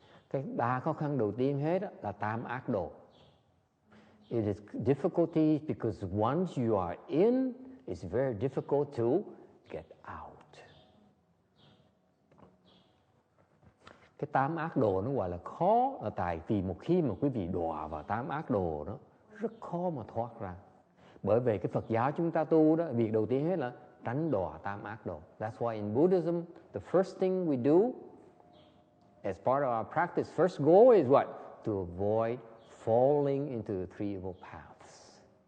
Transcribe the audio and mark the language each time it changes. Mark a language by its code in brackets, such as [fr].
[vi] Cái 3 khó khăn đầu tiên hết là tam ác độ. [en] It is difficulty because once you are in, it's very difficult to get out. [vi] Cái tám ác đồ nó gọi là khó là tại vì một khi mà quý vị đọa vào tám ác đồ đó, rất khó mà thoát ra. Bởi vì cái Phật giáo chúng ta tu đó, việc đầu tiên hết là tránh đọa tam ác đồ. [en] That's why in Buddhism, the first thing we do as part of our practice, first goal is what? To avoid falling into the three evil paths.